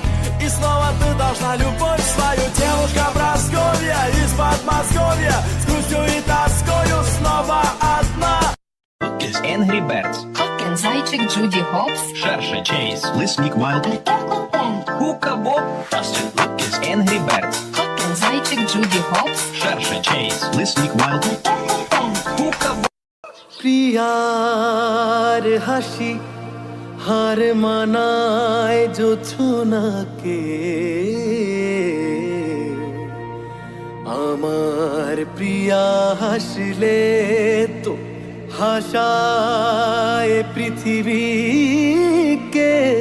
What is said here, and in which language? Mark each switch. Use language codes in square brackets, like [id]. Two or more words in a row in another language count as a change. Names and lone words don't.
[ru] И снова ты должна любовь свою. Девушка Прасковья из Подмосковья, с грустью и тоскою снова одна. Angry Birds, Кен, зайчик, Джуди Хопс. Шерши, Чейз, Лесник Уайлд, Кен, Хука Боб, Angry Birds, Кен, зайчик, Джуди Хопс. Шерши, Чейз, Лесник Уайлд, Хука Боб. [bn] প্রিয়ার হাসি হার মানায় জোছনাকে। আমার প্রিয়া হাসলে তো হাসায় পৃথিবীকে।